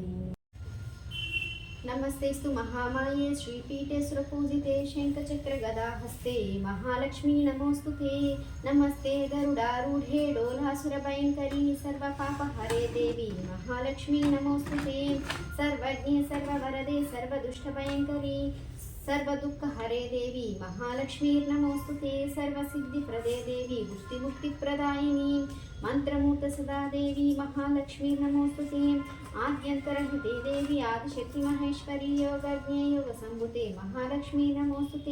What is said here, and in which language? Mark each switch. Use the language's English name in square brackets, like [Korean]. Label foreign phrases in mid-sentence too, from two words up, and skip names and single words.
[Sanskrit] నమస్తేస్తు మహామాయే శ్రీపీఠే సురపూజితే శంఖచక్ర గదాహస్తే మహాలక్ష్మీ నమోస్తుతే. నమస్తే గరుడారూఢే డోలాసుర భయంకరీ సర్వపాపహరే దేవి మహాలక్ష్మీ నమోస్తుతే. సర్వజ్ఞే సర్వవరదే సర్వదుష్ట భయంకరీ सर्वदुःखहरे देवी महालक्ष्मीर्नमोस्तुते. सर्वसिद्धिप्रदे देवी पुष्टिमुक्तिप्रदायिनी मंत्रमूर्त सदा देवी महालक्ष्मीर्नमोस्तुते. आद्यन्तरहिते देवी आदिशक्ति महेश्वरी योगज्ञे योगसंभुते महालक्ष्मी नमोस्तुते.